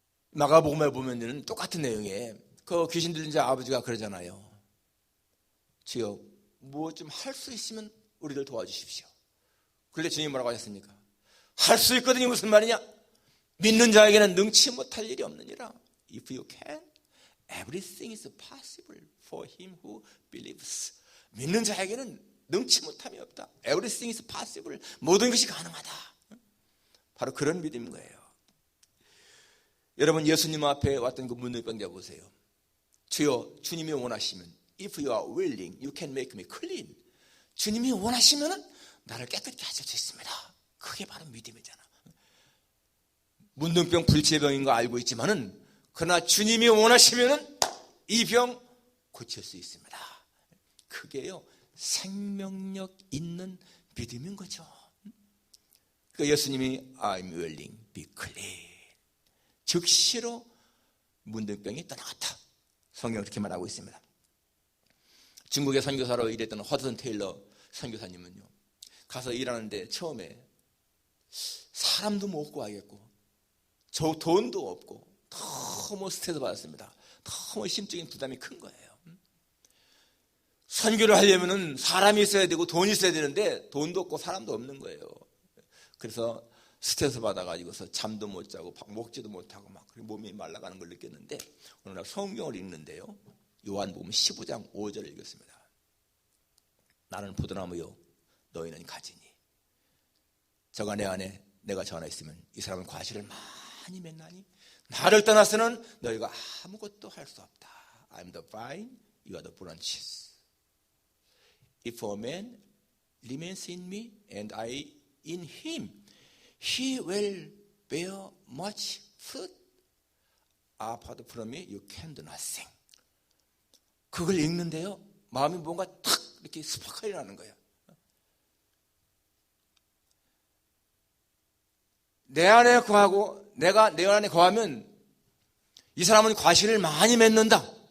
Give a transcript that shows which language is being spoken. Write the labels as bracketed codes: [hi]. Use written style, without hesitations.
[ko] 마가복음에 보면은 똑같은 내용에 그 귀신 들린 자 아버지가 그러잖아요. 주여, 무엇 좀 할 수 있으면 우리를 도와주십시오. 그런데 주님이 뭐라고 하셨습니까? 할 수 있거든요. 무슨 말이냐? 믿는 자에게는 능치 못할 일이 없느니라. [en] If you can, everything is possible for him who believes. [ko] 믿는 자에게는 능치 못함이 없다. [en] Everything is possible. [ko] 모든 것이 가능하다. 바로 그런 믿음인 거예요. 여러분, 예수님 앞에 왔던 그 문둥병자 보세요. 주여, 주님이 원하시면 [en] If you are willing, you can make me clean. [ko] 주님이 원하시면 나를 깨끗게 하실 수 있습니다. 그게 바로 믿음이잖아. 문둥병 불치병인 거 알고 있지만은 그러나 주님이 원하시면 이 병 고칠 수 있습니다. 그게요, 생명력 있는 믿음인 거죠. 그 예수님이 [en] I'm willing, be clean. [ko] 즉시로 문둥병이 떠나갔다. 성경은 그렇게 말하고 있습니다. 중국의 선교사로 일했던 허드슨 테일러 선교사님은요, 가서 일하는데 처음에 사람도 못 구하겠고 돈도 없고 너무 스트레스 받았습니다. 너무 심적인 부담이 큰 거예요. 선교를 하려면은 사람이 있어야 되고 돈이 있어야 되는데 돈도 없고 사람도 없는 거예요. 그래서 스트레스 받아가지고서 잠도 못 자고 먹지도 못하고 막 몸이 말라가는 걸 느꼈는데 어느 날 성경을 읽는데요, 요한복음 15장 5절을 읽었습니다. 나는 포도나무요, 너희는 가지니 저가 내 안에 내가 저 안에 있으면 이 사람은 과실을 많이 맺나니 나를 떠나서는 너희가 아무것도 할 수 없다. [en] I'm the vine, you are the branches. If a man remains in me and I in him, he will bear much fruit. Apart from me, you can do nothing. [ko] 그걸 읽는데요, 마음이 뭔가 탁 이렇게 스파크가 일어나는 거예요. 내 안에 거하고 내가 내 안에 거하면 이 사람은 과실을 많이 맺는다.